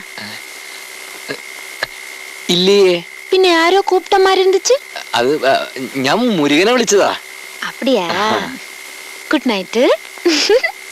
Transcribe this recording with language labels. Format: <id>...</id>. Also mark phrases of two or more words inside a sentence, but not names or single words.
<ml>ഇല്ലേ?</ml> <ta>பின்ன யாரோ கூப்பிட்ட மாதிரி இருந்துச்சு.</ta> <ml>അത് ഞാൻ മുരുകനെ വിളിച്ചതാ.</ml> <ta>அப்படியா?</ta> <en>good night.</en>